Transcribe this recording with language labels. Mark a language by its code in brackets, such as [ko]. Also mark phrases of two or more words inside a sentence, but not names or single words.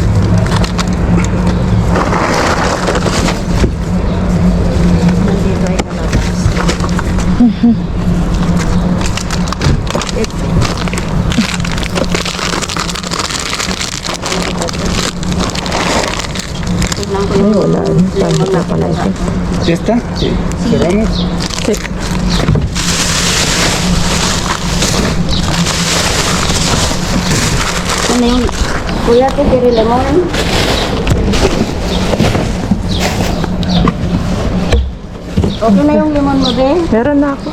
[tl] Nandito ay kalabas. Tignan ko Ay, yung wala. lemon na pala ito. [es] ¿Ya está? Sí. Cerramos. Sí. [tl] Ano yung kuya ito, kiri lemon? Okay na yung lemon mo, be? Meron na ako.